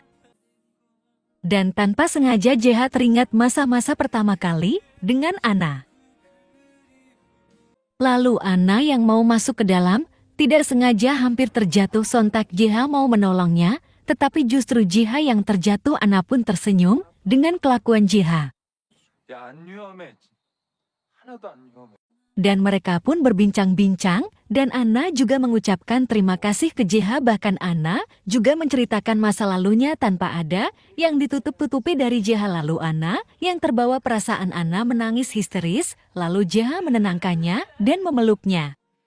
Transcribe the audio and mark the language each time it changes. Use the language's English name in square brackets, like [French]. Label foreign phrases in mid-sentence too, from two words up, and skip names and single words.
[Indonesian] Dan tanpa sengaja Jeha teringat masa-masa pertama kali dengan Anna. Lalu Anna yang mau masuk ke dalam, tidak sengaja hampir terjatuh, sontak Jeha mau menolongnya, tetapi justru Jeha yang terjatuh. Anna pun tersenyum dengan kelakuan Jeha. [Korean] 야, 안 위험해. 하나도 안 위험해. [Indonesian] Dan mereka pun berbincang-bincang dan Anna juga mengucapkan terima kasih ke Jeha, bahkan Anna juga menceritakan masa lalunya tanpa ada yang ditutup-tutupi dari Jeha. Lalu Anna yang terbawa perasaan, Anna menangis histeris, lalu Jeha menenangkannya dan memeluknya.